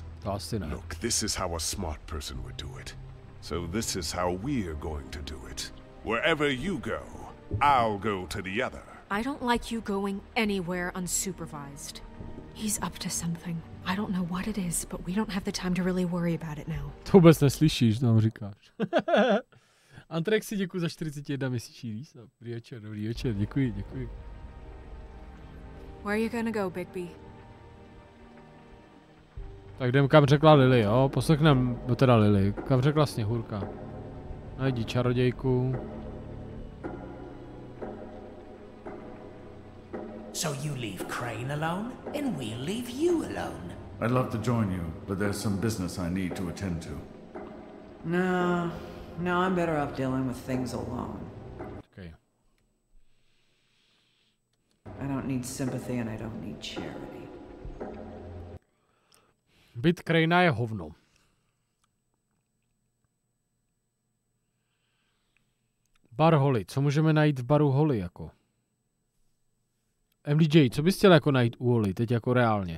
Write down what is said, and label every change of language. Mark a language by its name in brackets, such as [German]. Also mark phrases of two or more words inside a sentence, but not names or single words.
[English] Look, this is how a smart person would do it. So this is how we're going to do it. Wherever you go, I'll go to the other. I don't like you going anywhere unsupervised. He's up to something. I don't know what it is, but we don't have the time to really worry about it now. [Czech] To vůbec neslyšíš, nám říkáš. Antrexi, děkuji za 41 měsíční výsad. Dobrý večer, děkuji. [English] Where are you gonna go, Bigby? [Czech] Tak jdem, kam řekla Lily, jo? Poslechnem, teda Lily, kam řekla Sněhurka. Najdi čarodějku. [English] So you leave Crane alone, and we'll leave you alone. I'd love to join you, but there's some business I need to attend to. No, I'm better off dealing with things alone. Okay. I don't need sympathy and I don't need charity. [Czech] Byt Cranea je hovno. Bar Holly. Co můžeme najít v baru Holly jako? MDJ, co bys chtěl jako najít u Holly, teď jako reálně?